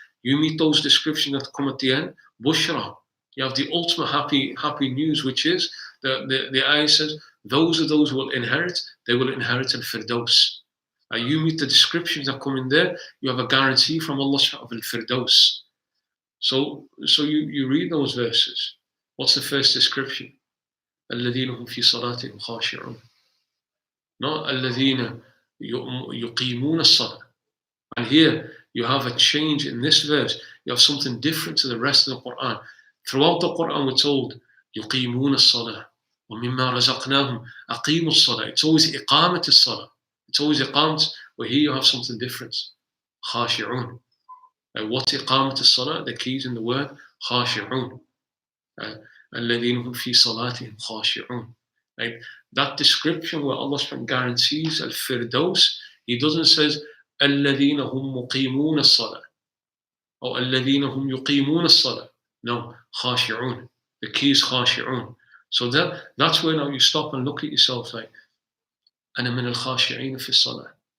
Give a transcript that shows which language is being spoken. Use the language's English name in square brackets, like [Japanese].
[English] You meet those descriptions that come at the end, bushra. You have the ultimate happy news, which is the ayah says, those are those who will inherit, they will inherit al-Firdaus. You meet the descriptions that come in there, you have a guarantee from Allah of al-Firdaus. So you read those verses. What's the first description? [Arabic] الَّذِينَ هُمْ فِي صَلَاتِهِمْ خَاشِعُونَ. Not الَّذِينَ يُقِيمُونَ الصَّلَاةَ. [English] And here you have a change in this verse. You have something different to the rest of the Quran. Throughout the Quran we're told [Arabic] يُقِيمُونَ الصَّلَاةَ وَمِمَّا رَزَقْنَاهُمْ أَقِيمُوا الصَّلَاةَ. [English] It's always [Arabic] إِقَامَةِ الصَّلَاةَ. [English] It's always إقامة. Where here you have something different. [Arabic] خاشعون. What's إقامة الصلاة? [English] The key is in the word خاشعون. [Arabic] الذين هم في صلاتهم خاشعون. [English] That description where Allah guarantees al-Firdaus, He doesn't say [Arabic] الذين هم مقيمون الصلاة [English] or [Arabic] الذين هم يقيمون الصلاة. [English] No, خاشعون. The key is خاشعون. So that's where now you stop and look at yourself like, [Arabic] أنا من الخاشعين في الصلاة.